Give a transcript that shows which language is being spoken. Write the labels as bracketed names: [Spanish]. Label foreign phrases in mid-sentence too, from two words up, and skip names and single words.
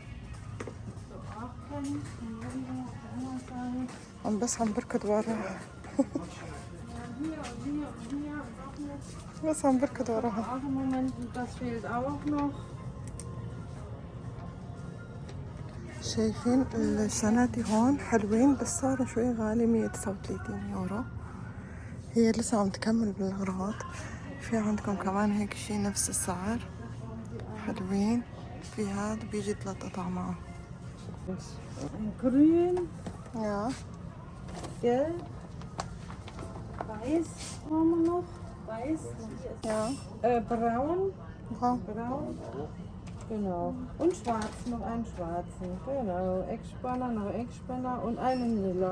[Arabic] عم بس عم بركض ورا. بس عم بركض وراها. [German] Auch im Moment, das fehlt auch noch. [Arabic] شايفين الشناتي هون حلوين بس صاروا شوي غالي، 139 يورو. هي لسه عم تكمل بالأغراض. في عندكم كمان هيك شي نفس السعر حلوين. في هاد بيجي 3 قطع معه. [German] Grün, يا gelb, weiß haben wir noch. Weiß, يا braun, براون. braun. Genau. Und schwarz, noch einen schwarzen. Genau. Eckspanner, noch Eckspanner und einen lila.